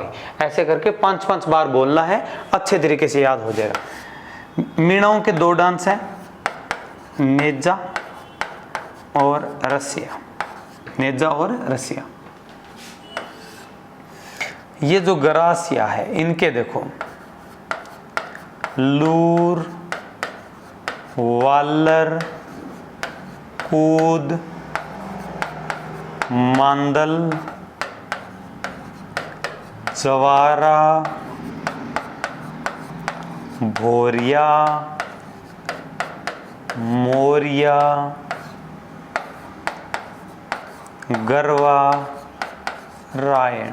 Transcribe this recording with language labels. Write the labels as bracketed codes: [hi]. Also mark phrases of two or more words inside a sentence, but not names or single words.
[hi] ऐसे करके 5-5 बार बोलना है, अच्छे तरीके से याद हो जाएगा। मीणाओं के 2 डांस हैं, नेजा और रसिया। नेजा और रसिया। ये जो गरासिया है, इनके देखो, लूर, वालर, कूद, मांदल, जवारा, भोरिया, मोरिया, गरवा, रायण।